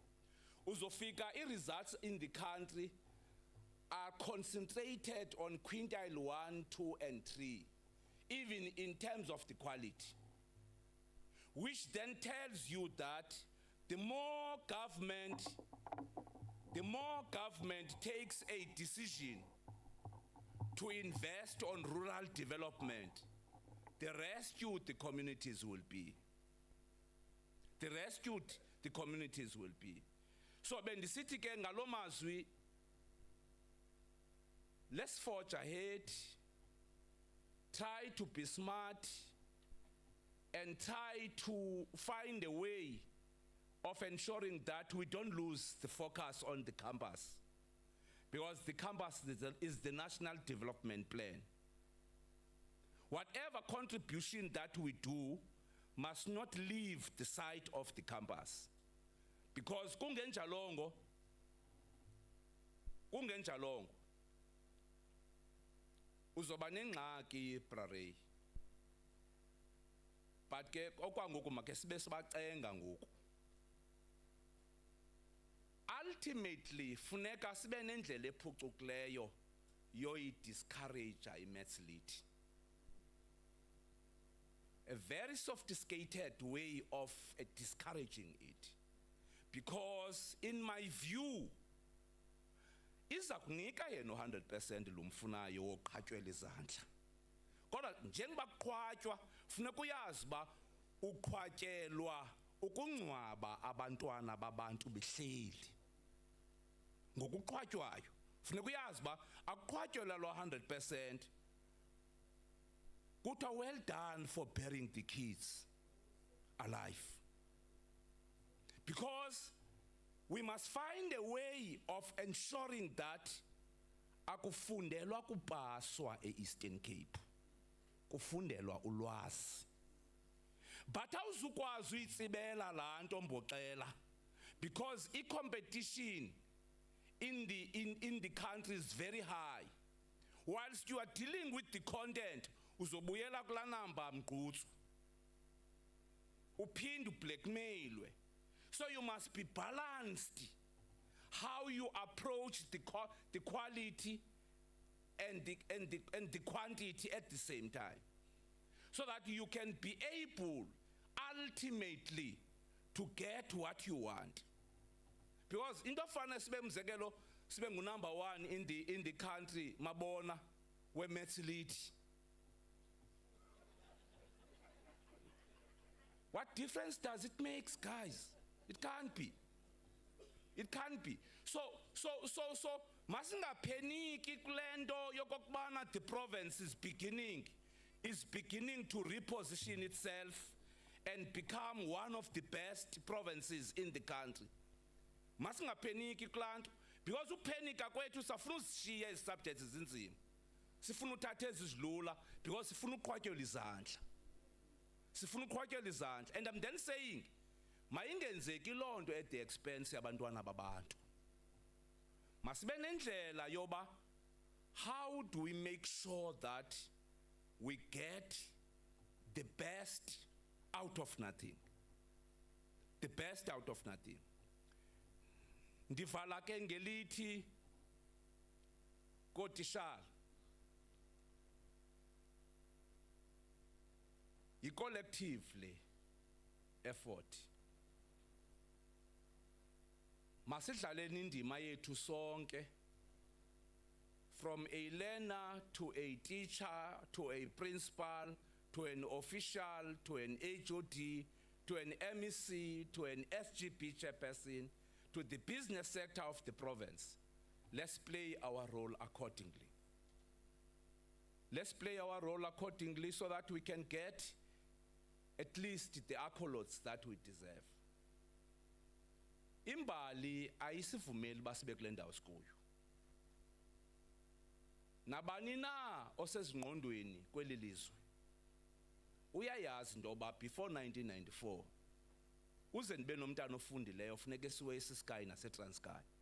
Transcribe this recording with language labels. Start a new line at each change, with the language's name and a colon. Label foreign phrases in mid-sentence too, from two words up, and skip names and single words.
English: Uzofika, results in the country are concentrated on quintile 1, 2, and 3, even in terms of the quality, which then tells you that the more government takes a decision to invest on rural development, the rescued the communities will be. The rescued the communities will be.
Xhosa: So bendisithi ke ngalo mazwi,
English: let's forge ahead, try to be smart, and try to find a way of ensuring that we don't lose the focus on the campus. Because the campus is the national development plan. Whatever contribution that we do must not leave the side of the campus.
Xhosa: Because kungenjalongo, uzoba nengxaki brare. But ke okwangoku make sibe sibacenga ngoku. Ultimately, funeka sibe nendlela ephucukileyo yoyi discourage i-
English: maths lit. A very sophisticated way of discouraging it. Because in my view,
Xhosa: iza kunika yena 100% lumfunayo woqhatyelwa izandla. Kodwa njengoba kuqhwatywa, funeka uyazi ba uqhwatyelwa ukungcwaba abantwana babantu behleli. Ngokuqhwatywayo, funeka uyazi ba akuqhwatyelwa lo 100%.
English: Kuthiwa well done for burying the kids alive. Because we must find a way of ensuring that
Xhosa: akufundelwa kupaswa e-Eastern Cape. Kufundelwa ulwazi. But awuzukwazi uyitsibela laa nto mboxela,
English: because i-competition in the country is very high. Whilst you are dealing with the content,
Xhosa: uzobuyela kula namba mgqutsu, uphinde ublackmailwe.
English: So you must be balanced how you approach the quality and the quantity at the same time, so that you can be able ultimately to get what you want.
Xhosa: Because into fana sibe mzekelo sibe
English: number 1 in the country
Xhosa: mabona weMathletes.
English: What difference does it make, guys? It can't be. It can't be. So
Xhosa: masingapaniki kulento yokokubana
English: the province is beginning to reposition itself and become one of the best provinces in the country.
Xhosa: Masingapaniki kulanto, because upanika kwethu safuna usishiya ezi subjects ezinzima. Sifuna uthatha ezidlula because sifuna uqhwatyelwa izandla. Sifuna uqhwatyelwa izandla.
English: And I'm then saying,
Xhosa: mayingenzeki lonto
English: at the expense
Xhosa: yabantwana babantu. Masibe nendlela yoba,
English: how do we make sure that we get the best out of nothing? The best out of nothing.
Xhosa: Ndivala ke ngelithi kotishala, i-
English: collectively effort.
Xhosa: Masidlaleni indima yethu sonke,
English: from a learner to a teacher to a principal to an official to an HOD to an MEC to an SGP chairperson to the business sector of the province. Let's play our role accordingly. Let's play our role accordingly so that we can get at least the accolades that we deserve.
Xhosa: Imbali ayisivumeli basibe kule ndawo sikuyo. Nabani na osezingqondweni kweli lizwe uyayazi into yoba before 1994 uze ndibe nomntana ofundileyo funeka siwe eSky naseTranskei.